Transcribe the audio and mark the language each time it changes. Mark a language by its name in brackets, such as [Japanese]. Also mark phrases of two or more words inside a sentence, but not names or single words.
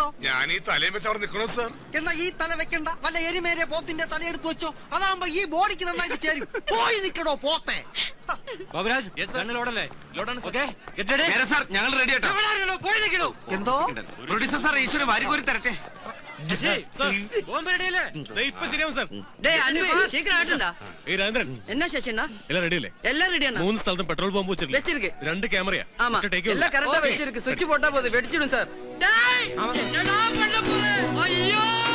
[Malayalam] ഞാൻ ഈ തലയും വെച്ച് അവിടെ നിൽക്കണോ സാർ? എന്നാ ഈ തല വെക്കണ്ട, വല്ല എരിമേരെ പോത്തിന്റെ തല എടുത്ത് വെച്ചോ. അതാകുമ്പോ ഈ ബോഡിക്ക് നന്നായിട്ട് ചേരും. പോയി നിൽക്കടോ പോത്തെ. ഞങ്ങൾ റെഡി ആട്ടോ. എന്തോ പ്രൊഡ്യൂസർ സാർ ഈശ്വരൻ വാരികോരി തരട്ടെ. [Tamil] என்ன சேஷனா எல்லாம் ரெடி இல்ல? எல்லாம் ரெடியானா? [Malayalam] 3 സ്ഥലത്തും പെട്രോൾ ബോംബ് വെച്ചിருக்கு. 2 ക്യാമറയാ. [Tamil] ஆமா, எல்லாம் கரெக்ட்டா வெச்சிருக்கு. சுவிட்ச் போட்டா போதும், வெடிச்சிடும் சார். டேய், என்னடா பண்ண போற? ஐயோ!